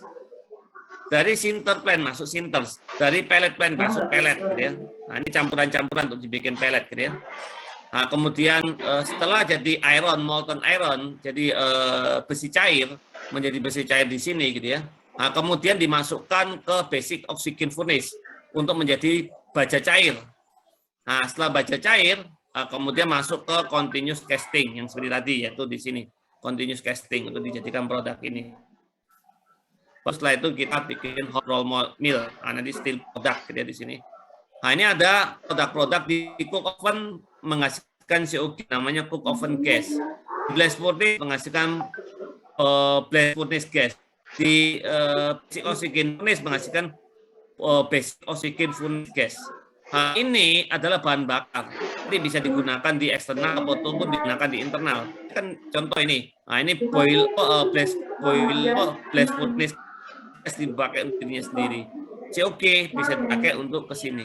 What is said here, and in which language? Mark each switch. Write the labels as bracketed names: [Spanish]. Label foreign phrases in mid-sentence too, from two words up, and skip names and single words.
[Indonesian] Dari [English] sinter plant [Indonesian] masuk sinters. Dari [English] pellet plant [Indonesian] masuk pellet, gitu ya. Nah, ini campuran-campuran untuk dibikin pellet, gitu ya. Nah, kemudian setelah jadi iron, [English] molten iron, [Indonesian] jadi besi cair, menjadi besi cair di sini, gitu ya. Nah, kemudian dimasukkan ke [English] basic oxygen furnace [Indonesian] untuk menjadi baja cair. Nah, setelah baja cair, kemudian masuk ke [English] continuous casting [Indonesian] yang seperti tadi, yaitu di sini [English] continuous casting [Indonesian] untuk dijadikan produk ini. Setelah itu kita bikin [English] hot roll mill, [Indonesian] nanti steel produk, gitu ya, di sini. Nah, ini ada produk-produk di [English] cook oven [Indonesian] menghasilkan COG, namanya [English] cook oven gas. Blast furnace [Indonesian] menghasilkan [English] blast furnace gas. [Indonesian] Di [English] basic oxygen furnace [Indonesian] menghasilkan [English] basic oxygen furnace gas. [Indonesian] Nah, ini adalah bahan bakar. Ini bisa digunakan di eksternal ataupun digunakan di internal. Kan contoh ini. Nah, ini [English] blast furnace gas [Indonesian] dipakai untuk dirinya sendiri. COG bisa dipakai untuk ke sini.